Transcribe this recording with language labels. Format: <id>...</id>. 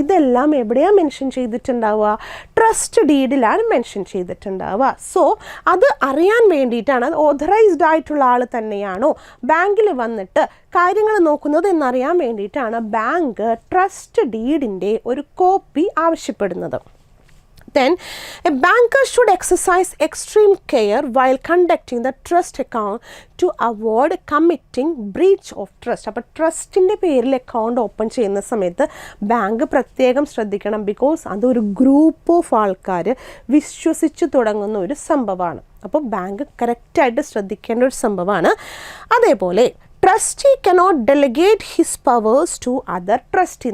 <ml>ഇതെല്ലാം എവിടെയാണ് mention ചെയ്തിട്ടുണ്ടാവുക? Trust ഡീഡിലാണ് mention ചെയ്തിട്ടുണ്ടാവുക. So അത് അറിയാൻ വേണ്ടിയിട്ടാണ്, അത് ഓഥറൈസ്ഡ് ആയിട്ടുള്ള ആൾ തന്നെയാണോ ബാങ്കിൽ വന്നിട്ട് കാര്യങ്ങൾ നോക്കുന്നത് എന്നറിയാൻ വേണ്ടിയിട്ടാണ് ബാങ്ക് ട്രസ്റ്റ് ഡീഡിൻ്റെ ഒരു കോപ്പി ആവശ്യപ്പെടുന്നത്.</ml> <en>Then a banker should exercise extreme care while conducting the trust account to avoid committing breach of trust.</en> <ml>അപ്പോൾ ട്രസ്റ്റിൻ്റെ പേരിൽ അക്കൗണ്ട് ഓപ്പൺ ചെയ്യുന്ന സമയത്ത് ബാങ്ക് പ്രത്യേകം ശ്രദ്ധിക്കണം. ബിക്കോസ് അതൊരു ഗ്രൂപ്പ് ഓഫ് ആൾക്കാർ വിശ്വസിച്ച് തുടങ്ങുന്ന ഒരു സംഭവമാണ്. അപ്പോൾ ബാങ്ക് കറക്റ്റായിട്ട് ശ്രദ്ധിക്കേണ്ട ഒരു സംഭവമാണ്. അതേപോലെ</ml> <en>Trustee cannot delegate his powers to other trustee.</en>